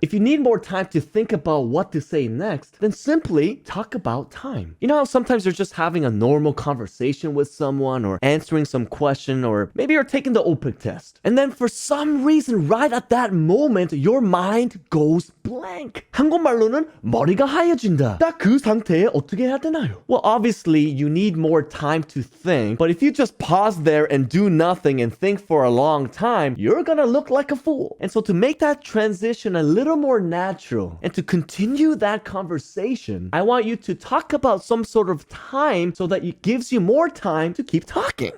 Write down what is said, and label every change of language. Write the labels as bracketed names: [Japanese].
[English] If you need more time to think about what to say next, then simply talk about time. You know how sometimes you're just having a normal conversation with someone or answering some question, or maybe you're taking the OPIC test. And then for some reason, right at that moment, your mind goes blank. [Korean] 한국말로는 머리가 하얘진다. 딱 그 상태에 어떻게 해야 되나요? [English] Well, obviously, you need more time to think, but if you just pause there and do nothing and think for a long time, you're gonna look like a fool. And so to make that transition a little more natural and to continue that conversation, I want you to talk about some sort of time so that it gives you more time to keep talking.